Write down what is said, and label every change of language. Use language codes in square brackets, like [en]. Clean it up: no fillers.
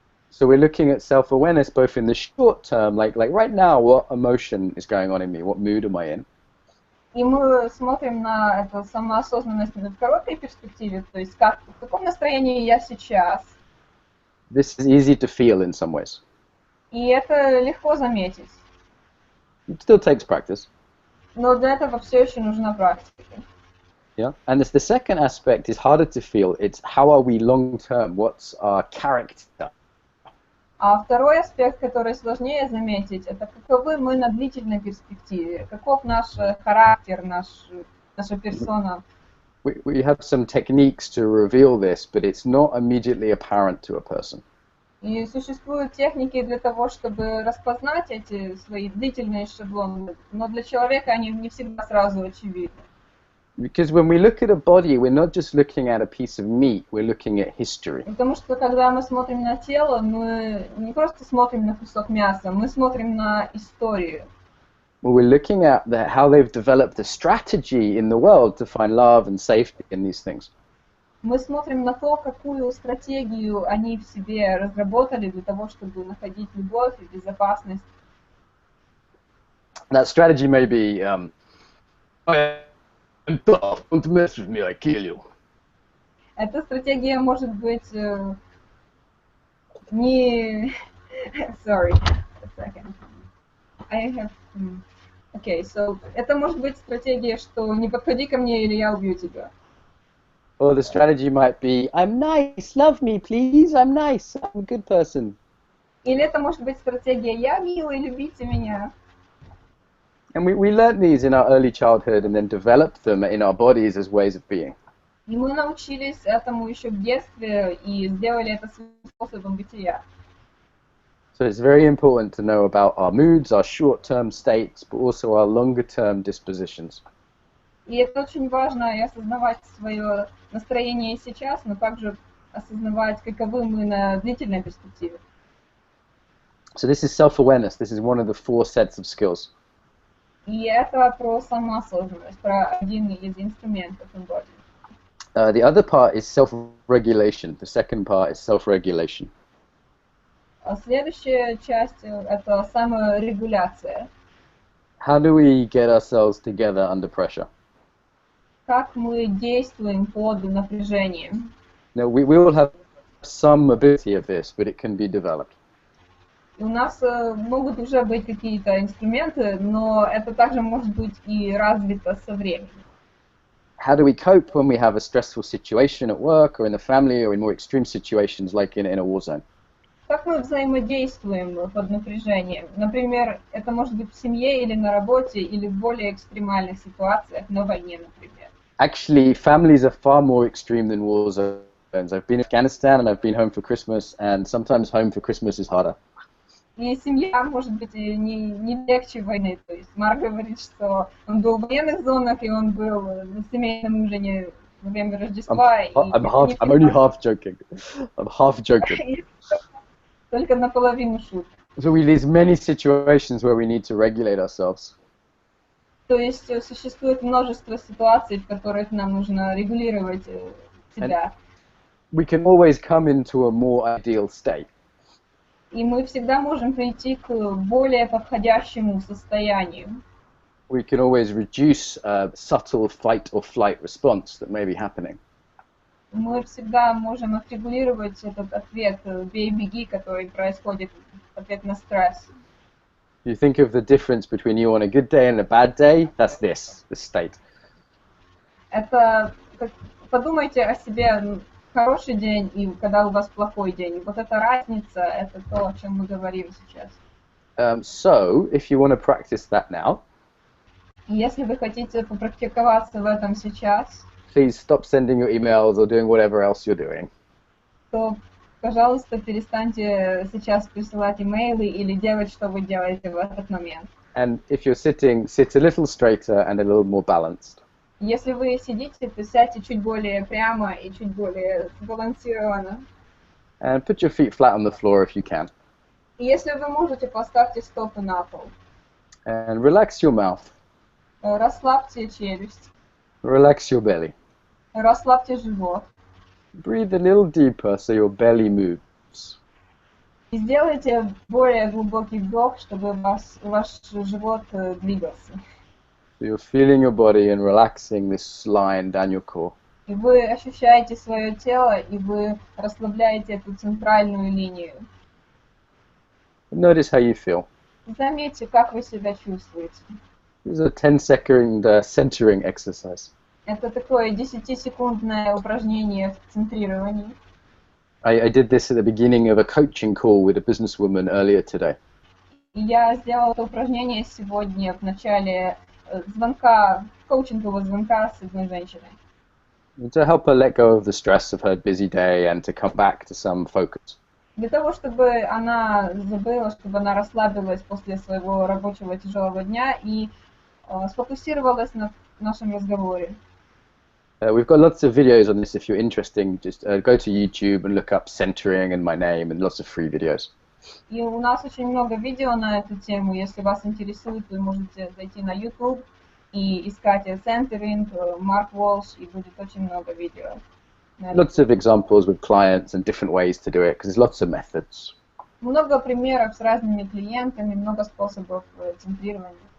[en] So we're looking at self-awareness both in the short term, like right now, what emotion is going on in me, what mood am I in? [ru] И мы смотрим на эту самоосознанность в короткой перспективе, то есть в каком настроении я сейчас. [en] This is easy to feel in some ways. [ru] И это легко заметить. [en] It still takes practice. [ru] Но для этого все еще нужна практика. [en] Yeah. And the second aspect is harder to feel. It's how are we long term? What's our character? [ru] А второй аспект, который сложнее заметить, это каковы мы на длительной перспективе, каков наш характер, наша персона. [en] We have some techniques to reveal this, but it's not immediately apparent to a person. [ru] И существуют техники для того, чтобы распознать эти свои длительные шаблоны, но для человека они не всегда сразу очевидны. [en] Because when we look at a body, we're not just looking at a piece of meat, we're looking at history. [ru] Потому что когда мы смотрим на тело, мы не просто смотрим на кусок мяса, мы смотрим на историю. [en] Well, we're looking at how they've developed a strategy in the world to find love and safety in these things. [ru] Мы смотрим на то, какую стратегию они в себе разработали для того, чтобы находить любовь и безопасность. [en] That strategy may be, I'm tough, don't mess with me, I kill you. [ru] Эта стратегия может быть не... [en] Sorry, a second. I have... Okay, so [ru] это может быть стратегия, что не подходи ко мне, или я убью тебя. [en] Or the strategy might be, I'm nice, love me, please, I'm nice, I'm a good person. [ru] Или это может быть стратегия «я милый, любите меня». [en] And we learned these in our early childhood and then developed them in our bodies as ways of being. [ru] И мы научились этому еще в детстве и сделали это своим способом бытия. [en] So it's very important to know about our moods, our short-term states, but also our longer-term dispositions. [ru] И это очень важно, и осознавать свое настроение сейчас, но также осознавать, каковы мы на длительной перспективе. [en] So this is self-awareness. This is one of the 4 sets of skills. [ru] И это про самоосознанность, про один из инструментов Эмбодимент. [en] The other part is self-regulation. The second part is self-regulation. [ru] А следующая часть – это саморегуляция. [en] How do we get ourselves together under pressure? [ru] Как мы действуем под напряжением. [en] Now, we all have some ability of this, but it can be developed. [ru] И у нас могут уже быть какие-то инструменты, но это также может быть и развито со временем. [en] How do we cope when we have a stressful situation at work or in the family or in more extreme situations like in a war zone? [ru] Как мы взаимодействуем под напряжением? Например, это может быть в семье или на работе, или в более экстремальных ситуациях, на войне, например. [en] Actually, families are far more extreme than war zones. I've been in Afghanistan and I've been home for Christmas, and sometimes home for Christmas is harder. [ru] И семья может быть и не легче войны. То есть Марк говорит, что он был в военных зонах, и он был на семейном ужине во время Рождества. [en] I'm only half joking. I'm half joking. [ru] Только наполовину шутка. [en] So there's many situations where we need to regulate ourselves. [ru] То есть существует множество ситуаций, в которых нам нужно регулировать себя. [en] We can always come into a more ideal state. [ru] И мы всегда можем прийти к более подходящему состоянию. [en] We can always reduce a subtle fight or flight response that may be happening. [ru] Мы всегда можем отрегулировать этот ответ «бей-беги», который происходит в ответ на стресс. [en] You think of the difference between you on a good day and a bad day, that's this state. [ru] Это, подумайте о себе хороший день и когда у вас плохой день. И вот эта разница, это то, о чем мы говорим сейчас. [en] So, if you want to practice that now, [ru] И если вы хотите попрактиковаться в этом сейчас, [en] please stop sending your emails or doing whatever else you're doing. [ru] то, пожалуйста, перестаньте сейчас присылать имейлы или делать, что вы делаете в этот момент. [en] And if you're sitting, sit a little straighter and a little more balanced. [ru] Если вы сидите, то сядьте чуть более прямо и чуть более сбалансированно. [en] And put your feet flat on the floor if you can. [ru] И если вы можете, поставьте стопы на пол. [en] And relax your mouth. [ru] Расслабьте челюсть. [en] Relax your belly. [ru] Расслабьте живот. [en] Breathe a little deeper so your belly moves. [ru] И сделайте более глубокий вдох, чтобы ваш живот двигался. [en] So you're feeling your body and relaxing this line down your core. [ru] И вы ощущаете свое тело, и вы расслабляете эту центральную линию. [en] Notice how you feel. [ru] Заметьте, как вы себя чувствуете. [en] This is a 10-second centering exercise. [ru] Это такое 10-секундное упражнение в центрировании. [en] I did this at the beginning of a coaching call with a businesswoman earlier today. [ru] И я сделала это упражнение сегодня в начале звонка, коучингового звонка с одной женщиной. [en] To help her let go of the stress of her busy day and to come back to some focus. [ru] Для того, чтобы она забыла, чтобы она расслабилась после своего рабочего тяжелого дня и сфокусировалась на нашем разговоре. [en] We've got lots of videos on this if you're interested. Just go to YouTube and look up centering and my name and lots of free videos. [ru] И у нас очень много видео на эту тему. Если вас интересует, вы можете зайти на YouTube и искать centering, Марк Уолш, и будет очень много видео. [en] Lots of examples with clients and different ways to do it, because there's lots of methods. [ru] Много примеров с разными клиентами, много способов центрирования.